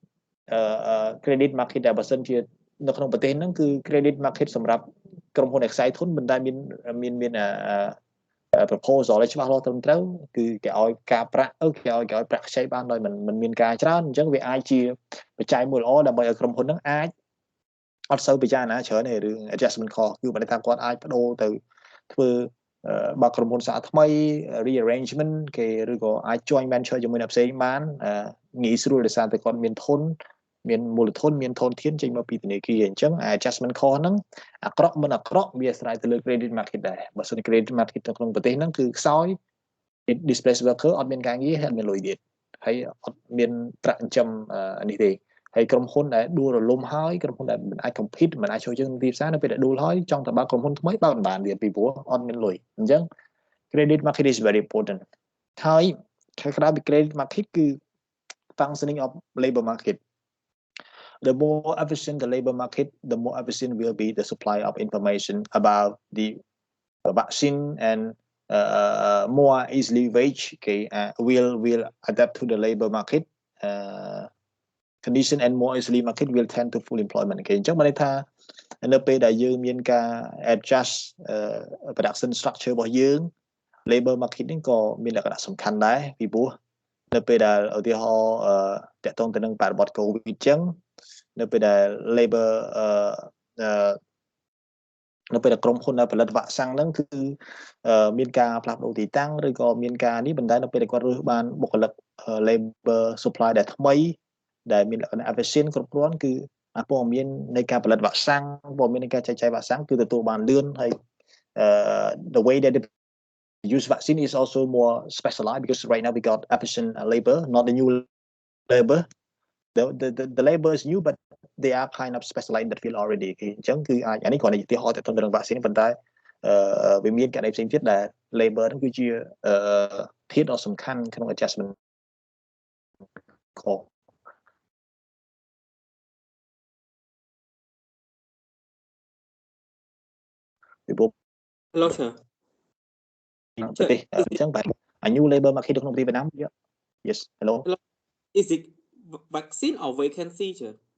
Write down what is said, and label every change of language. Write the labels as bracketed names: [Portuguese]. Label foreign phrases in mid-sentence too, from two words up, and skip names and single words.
[English] credit market [Khmer] ដែលបើសិនជានៅក្នុងប្រទេសហ្នឹងគឺ [English] credit market [Khmer] សម្រាប់ក្រុមហ៊ុនខ្សែធនមិនដែលមានproposal ឲ្យច្បាស់លាស់ត្រឹមត្រូវគឺគេឲ្យការប្រាក់គេឲ្យប្រាក់ខ្ចីបានដោយមិនមានការច្រើនអញ្ចឹងវាអាចជាបច្ច័យមួយល្អ ដើម្បីឲ្យក្រុមហ៊ុនហ្នឹងអាចអត់សូវពិចារណាច្រើនទេរឿង [English] adjustment cost [Khmer] គឺបើថាគាត់អាចបដូរទៅធ្វើបើក្រុមហ៊ុនសាថ្មី rearrangement គេឬក៏អាច [English] joint venture [Khmer] ជាមួយអ្នកផ្សេង បានងាយស្រួលដោយសារតែគាត់មានធនមានមូលធនមានធនធានចេញមកពីធនាគារអញ្ចឹង [English] adjustment cost [Khmer] ហ្នឹងអាក្រក់មិនអាក្រក់ វាអាស្រ័យទៅលើ [English] credit market [Khmer] ដែរបើសិន [English] credit market [Khmer] នៅក្នុងប្រទេសហ្នឹងគឺខ្សោយ [English] displaced worker [Khmer] អត់មានការងារហើយអត់មានលុយទៀតហើយអត់មានប្រាក់ចិញ្ចឹមនេះទេហើយក្រុមហ៊ុនដែលដួលរលំហើយក្រុមហ៊ុនដែលមិនអាច compete មិនអាចចូលជើងទីផ្សារនៅពេលដែលដួលហើយចង់ទៅបើកក្រុមហ៊ុនថ្មីបើកមិនបានទៀតពីព្រោះអត់មានលុយអញ្ចឹង [English] credit market is very important [Khmer] ហើយក្រៅពី [English] credit market [Khmer] គឺ [English] functioning of labor market the more efficient the labor market the more efficient will be the supply of information about the vaccine and more easily wage okay will adapt to the labor market condition and more easily market will tend to full employment [Khmer] គេអញ្ចឹងបានន័យថានៅពេលដែលយើងមានការ [English] adjust production structure [Khmer] របស់យើង [English] labor market [Khmer] នេះក៏មានលក្ខណៈសំខាន់ដែរពីព្រោះនៅពេលដែលឧទាហរណ៍តកតងទៅនឹងបរិបទ COVID អញ្ចឹងនៅពេលដែល labor នៅពេលដែលក្រុមហ៊ុនដែលផលិតវ៉ាក់សាំងហ្នឹងគឺមានការផ្លាស់ប្ដូរទីតាំងឬក៏មានការនេះប៉ុន្តែនៅពេលដែលគាត់រើសបានបុគ្គលិក [English] labor supply [Khmer] ដែលថ្មីដែលមានលក្ខណៈ efficient គ្រប់គ្រាន់គឺព័ត៌មាននៃការផលិតវ៉ាក់សាំងព័ត៌មាននៃការចែកចាយវ៉ាក់សាំងគឺទទួលបានលឿនហើយ [English] the way that use vaccine is also more specialized because right now we got efficient labor, not the new labor. The labor is new, but they are kind of specialized in that field already. [Khmer] អញ្ចឹងគឺអាចអានេះគ្រាន់តែជាឧទាហរណ៍ទៅនឹង vaccine ប៉ុន្តែវាមានករណីផ្សេងទៀតដែល labor ហ្នឹងគឺជាធាតុដ៏សំខាន់ក្នុង adjustment ខុសពីព្រោះ [English] Hello sir [Khmer] ប្រទេសអញ្ចឹងបាទ [English] a new labor market [Khmer] នៅក្នុងប្រទេសវៀតណាម [English] yes hello is it vaccine or vacancy sir